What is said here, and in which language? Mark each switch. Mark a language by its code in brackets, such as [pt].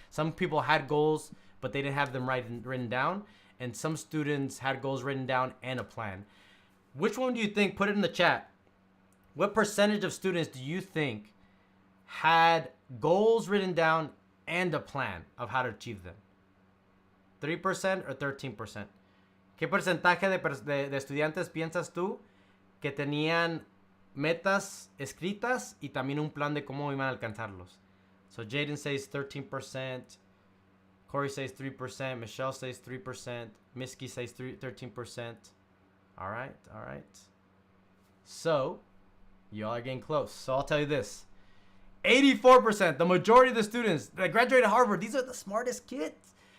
[en] Some people had goals, but they didn't have them written down. And some students had goals written down and a plan. Which one do you think? Put it in the chat. What percentage of students do you think had goals written down and a plan of how to achieve them? 3% or 13%? [es] ¿Qué porcentaje de estudiantes piensas tú que tenían metas escritas y también un plan de cómo iban a alcanzarlos? [en] So Jaden says 13%, Corey says 3%, Michelle says 3%, Misky says 13%. All right. So y'all are getting close. So I'll tell you this. 84%, the majority of the students that graduated Harvard, these are the smartest kids.